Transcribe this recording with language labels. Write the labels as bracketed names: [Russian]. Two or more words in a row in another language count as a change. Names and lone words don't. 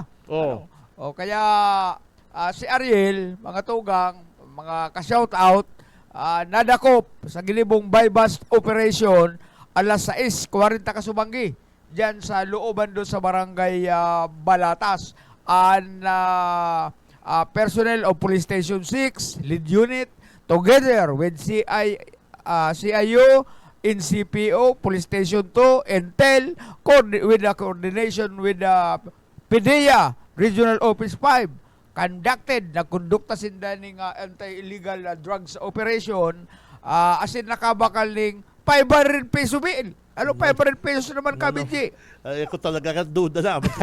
[Bikol] Oh. O kaya si Ariel, mga tugang, mga ka-shoutout, nadakop sa gilibong bypass operation alas 6:40 kasubanggi diyan sa Looban doon sa barangay Balatas. [English] And personnel of Police Station 6, lead unit, together with CIU, NCPO, Police Station 2, Intel, with the coordination with PDEA, Regional Office 5, conducted [Bikol] na kondukta sinda ning [English] anti-illegal drugs operation [Bikol] asin nakabakal ning [English] 500 peso bill. [Bikol] Ano 500 pesos naman kabinji? Ay, ako talaga ka duda na.